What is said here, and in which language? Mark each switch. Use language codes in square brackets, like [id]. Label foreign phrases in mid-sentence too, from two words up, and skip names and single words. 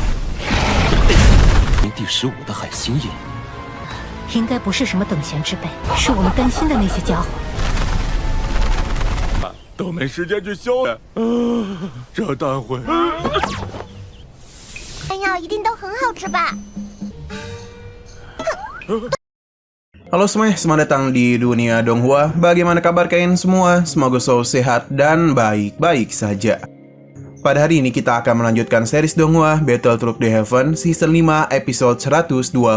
[zh] 第15的海星印，应该不是什么等闲之辈，是我们担心的那些家伙。都没时间去修了，这待会山药一定都很好吃吧？ [id] Halo semuanya, selamat datang di dunia Donghua. Bagaimana kabar kalian semua? Semoga selalu sehat dan baik-baik saja. Pada hari ini kita akan melanjutkan series Donghua Battle Through the Heaven Season 5 episode 124.